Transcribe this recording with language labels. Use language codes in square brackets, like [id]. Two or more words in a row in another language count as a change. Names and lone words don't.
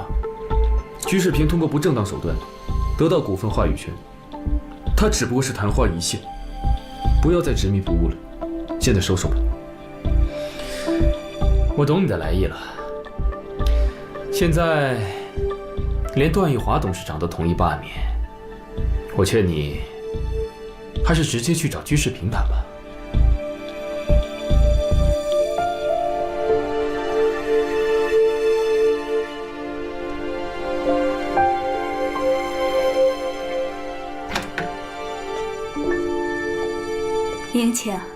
[zh] 居士平通過不正當手段得到股份話語權，他只不過是曇花一現，不要再執迷不悟了，現在收手吧。我懂你的來意了。現在連段奕華董事長都同意罷免，我勸你還是直接去找居士平談吧。林晴，